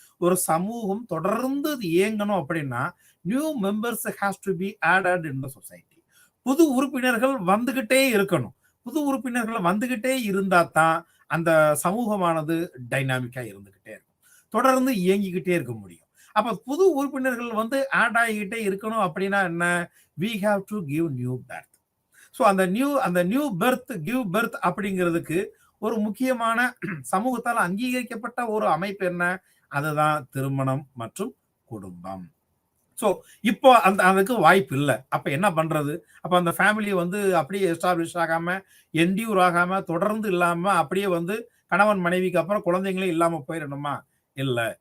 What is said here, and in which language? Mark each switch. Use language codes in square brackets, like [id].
[ta] ஒரு சமூகம் தொடர்ந்து இயங்கணும் அப்படின்னா [en] New members has to be added in the society. [ta] புது உறுப்பினர்கள் வந்துகிட்டே இருக்கணும். புது உறுப்பினர்கள் வந்துகிட்டே இருந்தா தான் அந்த சமூகமானது டைனாமிக்கா இருந்துகிட்டே இருக்கும், தொடர்ந்து இயங்கிக்கிட்டே இருக்க முடியும். அப்ப புது உறுப்பினர்கள் வந்து ஆட் ஆகிக்கிட்டே இருக்கணும் அப்படின்னா என்ன? [en] we have to give new birth. [ta] So அந்த நியூ பெர்த் கிவ் பெர்த் அப்படிங்கிறதுக்கு ஒரு முக்கியமான சமூகத்தால் அங்கீகரிக்கப்பட்ட ஒரு அமைப்பு என்ன? அதுதான் திருமணம் மற்றும் குடும்பம். ஸோ இப்போ அதுக்கு வாய்ப்பு இல்லை. அப்ப என்ன பண்றது? அப்ப அந்த ஃபேமிலி வந்து அப்படியே எஸ்டாப்ளிஷ் ஆகாம, என்டியூர் ஆகாம, தொடர்ந்து இல்லாம அப்படியே வந்து கணவன் மனைவிக்கு அப்புறம் குழந்தைங்களே இல்லாம போயிடணுமா? இல்லை.